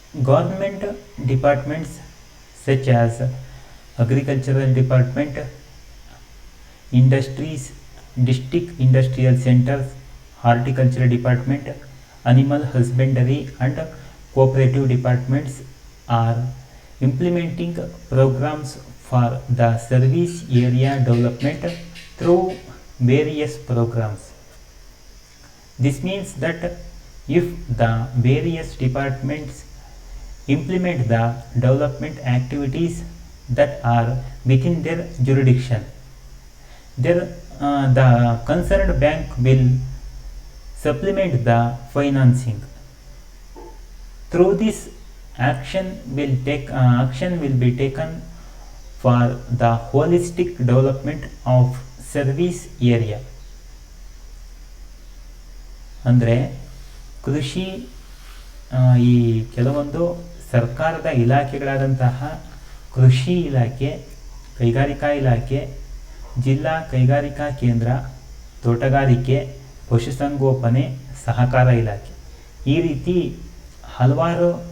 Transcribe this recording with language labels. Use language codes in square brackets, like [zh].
[en] Government departments such as agricultural department, industries, district industrial centres, horticulture department, animal husbandry and cooperative departments are implementing programs for the service area development through various programs. This means that if the various departments implement the development activities that are within their jurisdiction, the concerned bank will supplement the financing. Through this action will be taken for the holistic development of service area. [kn] ಅಂದರೆ ಕೃಷಿ ಈ ಕೆಲವೊಂದು ಸರ್ಕಾರದ ಇಲಾಖೆಗಳಾದಂತಹ ಕೃಷಿ ಇಲಾಖೆ, ಕೈಗಾರಿಕಾ ಇಲಾಖೆ, ಜಿಲ್ಲಾ ಕೈಗಾರಿಕಾ ಕೇಂದ್ರ, ತೋಟಗಾರಿಕೆ, ಪಶುಸಂಗೋಪನೆ, ಸಹಕಾರ ಇಲಾಖೆ, ಈ ರೀತಿ ಹಲವಾರು